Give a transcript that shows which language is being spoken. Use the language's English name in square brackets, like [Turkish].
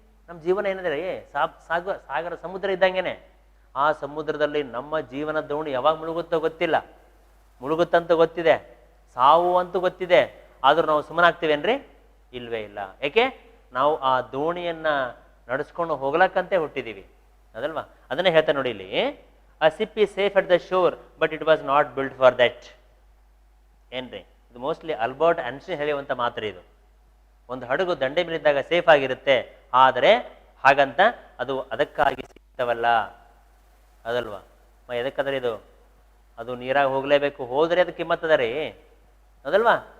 [Kannada] ನಮ್ಮ ಜೀವನ ಏನಿದೆ ಸಾಗರ, ಸಮುದ್ರ ಇದ್ದಂಗೆನೆ. ಆ ಸಮುದ್ರದಲ್ಲಿ ನಮ್ಮ ಜೀವನ ದೋಣಿ ಯಾವಾಗ ಮುಳುಗುತ್ತೋ ಗೊತ್ತಿಲ್ಲ, ಮುಳುಗುತ್ತಂತ ಗೊತ್ತಿದೆ, ಸಾವು ಅಂತೂ ಗೊತ್ತಿದೆ, ಆದ್ರೂ ನಾವು ಸುಮ್ಮನಾಗ್ತೀವೇನ್ರಿ? ಇಲ್ವೇ ಇಲ್ಲ. ಏಕೆ? ನಾವು ಆ ದೋಣಿಯನ್ನ ನಡೆಸ್ಕೊಂಡು ಹೋಗ್ಲಕ್ಕಂತೆ ಹುಟ್ಟಿದೀವಿ, ಅದಲ್ವಾ? ಅದನ್ನೇ ಹೇಳ್ತಾ ನೋಡಿ ಇಲ್ಲಿ, [English] a ship is safe at the shore but it was not built for that. [Kannada] ಏನ್ರಿ? ಇದು ಮೋಸ್ಟ್ಲಿ ಆಲ್ಬರ್ಟ್ ಐನ್ಸ್ಟೈನ್ ಹೇಳುವಂತ ಮಾತ್ರ ಇದು. ಒಂದು ಹಡಗು ದಂಡೆ ಮೇಲಿದ್ದಾಗ ಸೇಫ್ ಆಗಿರುತ್ತೆ, ಆದರೆ ಹಾಗಂತ ಅದು ಅದಕ್ಕಾಗಿ ಸಿಗ್ತವಲ್ಲ, ಅದಲ್ವಾ? ಎದಕ್ಕಂದ್ರೆ ಅದು ನೀರಾಗ ಹೋಗ್ಲೇಬೇಕು, ಹೋದ್ರೆ ಅದಕ್ಕೆ ಕಿಮ್ಮತ್ತದ ರೀ, ಅದಲ್ವಾ?